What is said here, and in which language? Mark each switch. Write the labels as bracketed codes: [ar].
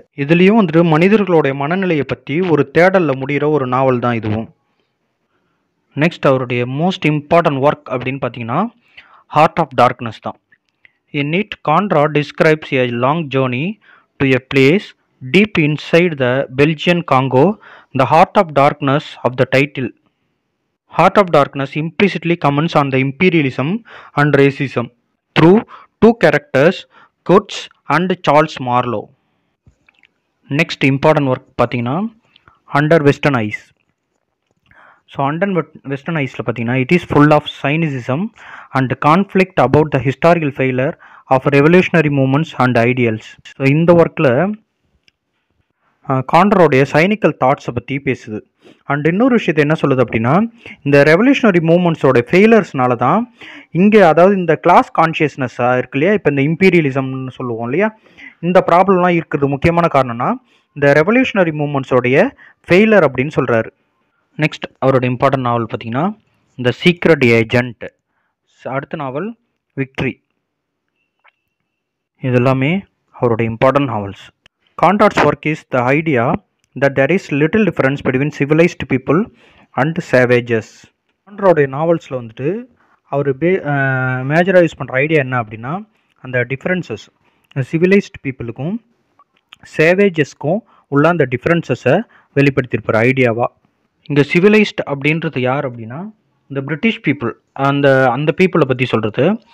[ta] இதுலேயும் வந்துட்டு மனிதர்களுடைய மனநிலையை பற்றி ஒரு தேடலில் முடிகிற ஒரு நாவல் தான் இதுவும். நெக்ஸ்ட் அவருடைய மோஸ்ட் இம்பார்ட்டன்ட் ஒர்க் அப்படின்னு பார்த்தீங்கன்னா ஹார்ட் ஆஃப் டார்க்னஸ் தான். [en] In it Conrad describes a long journey to a place deep inside the Belgian Congo. The heart of darkness of the title. Heart of darkness implicitly comments on the imperialism and racism through two characters, Kurtz and Charles Marlowe. Next important work [ta] பார்த்தீங்கன்னா [en] Under Western Eyes. So Under Western Eyesல [ta] பார்த்தீங்கன்னா [en] it is full of cynicism and conflict about the historical failure of revolutionary movements and ideals. [ta] So இந்த ஒர்க்கில் கான்ட்ராவுடைய சைனிக்கல் தாட்ஸை பற்றி பேசுது. And இன்னொரு விஷயத்தை என்ன சொல்லுது அப்படின்னா, இந்த ரெவல்யூஷனரி மூமெண்ட்ஸோட ஃபெயிலர்ஸ்னால தான் இங்கே, அதாவது இந்த கிளாஸ் கான்ஷியஸ்னஸ்ஸாக இருக்கு இல்லையா, இப்போ இந்த இம்பீரியலிசம்னு சொல்லுவோம் இல்லையா, இந்த ப்ராப்ளம்லாம் இருக்கிறது முக்கியமான காரணம்னா இந்த ரெவல்யூஷனரி மூமெண்ட்ஸோடைய ஃபெயிலர் அப்படின்னு சொல்கிறாரு. நெக்ஸ்ட் அவரோட இம்பார்ட்டன்ட் நாவல் பார்த்தீங்கன்னா த சீக்ரெட் ஏஜென்ட். அடுத்த நாவல் விக்ட்ரி. இது எல்லாமே அவரோட important novels. [en] Conrad's work is the idea that there is little difference between civilized people and savages. [ta] கான்ட்ராவுடைய நாவல்ஸில் வந்துட்டு அவர் மேஜராக யூஸ் பண்ணுற ஐடியா என்ன அப்படின்னா, அந்த டிஃப்ரென்சஸ் சிவிலைஸ்ட் பீப்புளுக்கும் சேவேஜஸ்க்கும் உள்ள அந்த டிஃப்ரென்சஸை வெளிப்படுத்தியிருப்பார் ஐடியாவாக. இங்கே சிவிலைஸ்ட் அப்படின்றது யார் அப்படின்னா இந்த பிரிட்டிஷ் பீப்புள், அந்த பீப்புளை பற்றி சொல்கிறது.